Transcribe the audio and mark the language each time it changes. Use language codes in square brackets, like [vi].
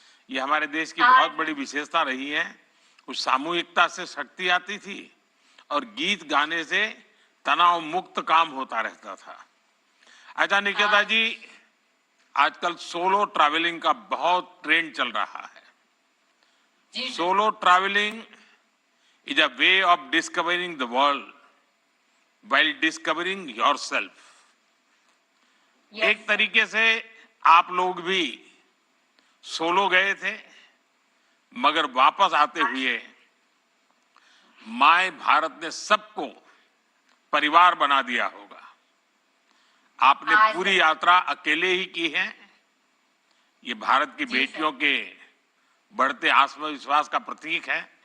[hi] ये हमारे देश की बहुत बड़ी विशेषता रही है। उस सामूहिकता से शक्ति आती थी और गीत गाने से तनाव मुक्त काम होता रहता था। अच्छा निकिता जी, आजकल सोलो ट्रैवलिंग का बहुत ट्रेंड चल रहा है। [en] Solo travelling is a way of discovering the world while discovering yourself. Yes. [hi] एक तरीके से आप लोग भी सोलो गए थे, मगर वापस आते हुए माय भारत ने सबको परिवार बना दिया होगा। आपने पूरी यात्रा अकेले ही की है। ये भारत की बेटियों के बढ़ते आत्मविश्वास का प्रतीक है।